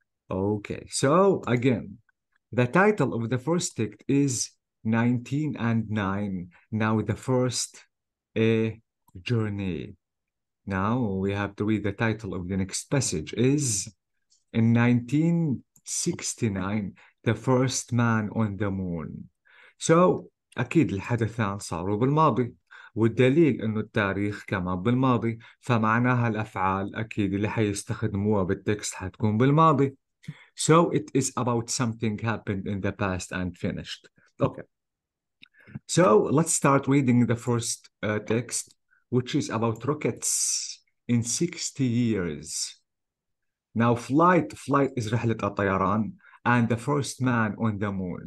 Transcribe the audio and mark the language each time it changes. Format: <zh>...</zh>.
<en>Okay, so again, the title of the first text is 19 and 9. Now the first A journey. Now we have to read the title of the next passage is in 1969 the first man on the moon.</en> <ar>So أكيد الحدثان صاروا بالماضي والدليل إنه التاريخ كمان بالماضي فمعناها الأفعال أكيد اللي حيستخدموها بالتكست حتكون بالماضي.</ar> <en>So it is about something happened in the past and finished. Okay. So let's start reading the first text, which is about rockets in 60 years. Now, flight is</en> <ar>رحلة الطيران,</ar> <en>and the first man on the moon.</en>